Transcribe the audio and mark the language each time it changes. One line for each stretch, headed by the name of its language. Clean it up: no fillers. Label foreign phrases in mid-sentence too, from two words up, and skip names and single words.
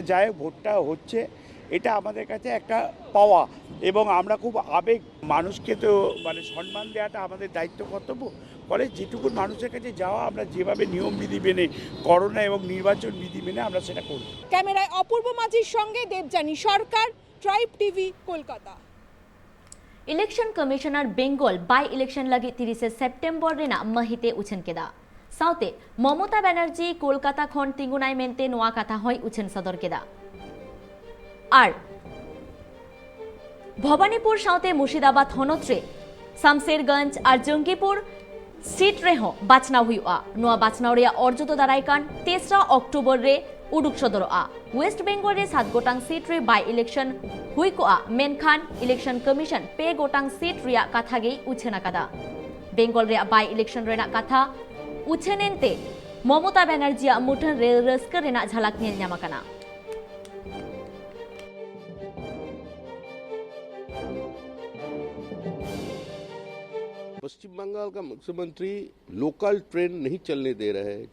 Bangla: যায় ভোটটা হচ্ছে, এটা আমাদের কাছে একটা পাওয়া, এবং আমরা খুব আবেগ, মানুষকে তো মানে সম্মান দেওয়াটা আমাদের দায়িত্ব কর্তব্য। ফলে যেটুকু মানুষের কাছে যাওয়া, আমরা যেভাবে নিয়ম বিধি মেনে, করোনা এবং নির্বাচন বিধি মেনে আমরা সেটা করব। ক্যামেরায় অপূর্ব মাঝির সঙ্গে দেবযানী সরকার, ট্রাইব টিভি, কলকাতা।
English: Election Commissioner Bengal by election
Santali: लगी 30 सेप्टेम्बर रेना महिते उछन केदा साउते ममता बनर्जी कोलकाता खन तिंगुनाय मेनते नोआ कथा हय उछन सदर केदा आर भवानीपुर साउते मुर्शिदाबाद हनत्रे शामसेरगंज और जंगीपुर सीट रे हो बाचना हुआ नोआ बाचना रिया अर्जुत दारायकान 3 अक्टोबर रे उडुक सदर वेस्ट बेंगल रे 7 गोटांग सीट रे
English: by election
Santali: हुई को मेनखान
English: Election Commission
Santali: पे गोटांग सीट रिया कथा गे उछेना कदा बेंगल रे
English: by election
Santali: रेना कथा उछेनेनते ममता बनर्जी मुठन रे रस्कर रेना झलक नेल ᱧᱟᱢᱟᱠᱟᱱᱟ।
Hindi: पश्चिम बंगाल का मुख्यमंत्री लोकल ट्रेन नहीं चलने दे रहे हैं।